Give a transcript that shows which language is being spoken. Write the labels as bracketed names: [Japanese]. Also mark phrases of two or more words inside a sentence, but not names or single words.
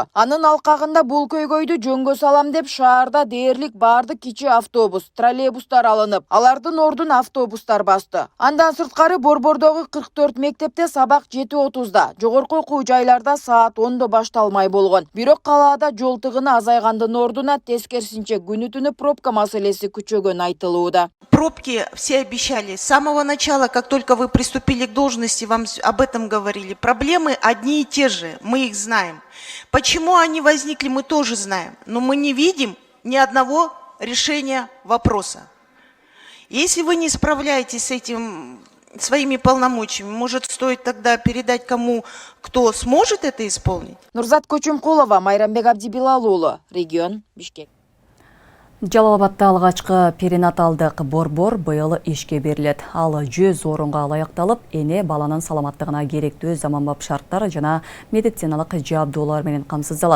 [Kyrgyz] Анын алкагында бул көйгөйдү жөнгө салам деп шаарда дээрлик баардык кичи автобус, троллейбустар алынып, алардын ордун автобустар басты. Андан сырткары Борбордогу 44 мектепте сабак 7:30-да, жогорку окуу жайларда саат 10-до башталмай болгон. Бирок калаада жол тыгыны азайгандын ордуна тескерисинче күнү-түнү пробка маселеси күчөгөн айтылууда. [Russian] Пробки все обещали. С самого начала, как только вы приступили к должности, вам об этом говорили. Проблемы одни и те же, мы их знаем. Почему они возникли, мы тоже знаем. Но мы не видим ни одного решения вопроса. Если вы не справляетесь с этим своими полномочиями. Может, стоит тогда передать кому, кто сможет это исполнить? [Kyrgyz] Нурзат Көчүмкулова, Майрамбек Абдибилал регион, Бишкек. Жалал-Абадта алгачкы перинаталдык борбор быйыл ишке берилет. Ал 100 орунга ылайыкталып, эне баланын саламаттыгына керектүү заманбап шарттар жана медициналык жабдуулар менен камсыздалат.